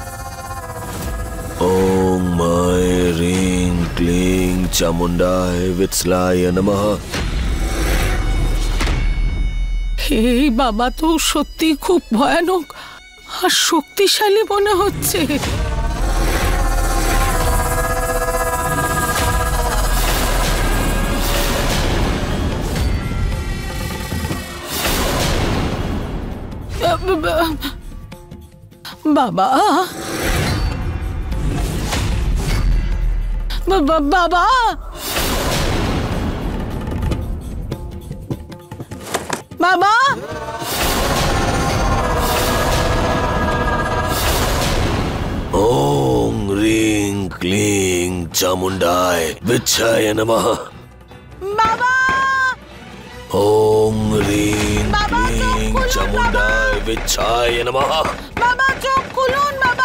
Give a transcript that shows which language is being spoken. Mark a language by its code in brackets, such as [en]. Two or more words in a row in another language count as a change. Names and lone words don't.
[sa] ओम मै ह्रीं क्लीं चामुण्डाय वित्सलाय नमः। [bn] এই বাবা তো সত্যি খুব ভয়ানক আর শক্তিশালী মনে হচ্ছে। বাবা বাবা বাবা [sa] ओम ह्रीं क्लीं चामुण्डाय वित्साय नमः। [bn] বাবা [sa] ओम ह्रीं क्लीं चामुण्डाय वित्साय नमः। [bn] বাবা চোখ খুলুন বাবা।